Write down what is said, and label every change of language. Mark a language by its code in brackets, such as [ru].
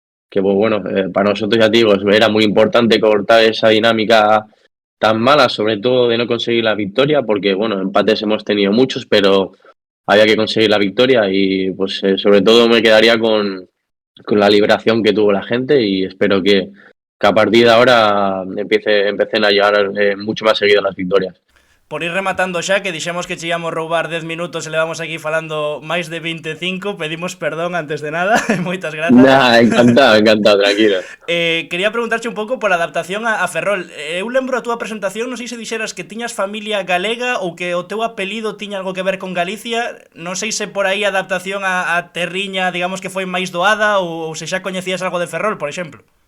[es] pues bueno, para nosotros, ya te digo, era muy importante cortar esa dinámica tan mala, sobre todo de no conseguir la victoria, porque bueno, empates hemos tenido muchos, pero había que conseguir la victoria y pues sobre todo me quedaría con la liberación que tuvo la gente y espero que a partir de ahora empiecen a llegar mucho más seguido las victorias. [gl] Por ir rematando xa, que dixemos que che íamos roubar 10 minutos e levamos aquí falando máis de 25, pedimos perdón antes de nada, moitas grazas. [es] Nah, encantado, tranquilo. [gl] Quería preguntarche un pouco por a adaptación a Ferrol. Eu lembro a túa presentación, non sei se dixeras que tiñas familia galega ou que o teu apelido tiña algo que ver con Galicia, non sei se por aí a adaptación a terriña, digamos que foi máis doada ou se xa coñecías algo de Ferrol, por exemplo.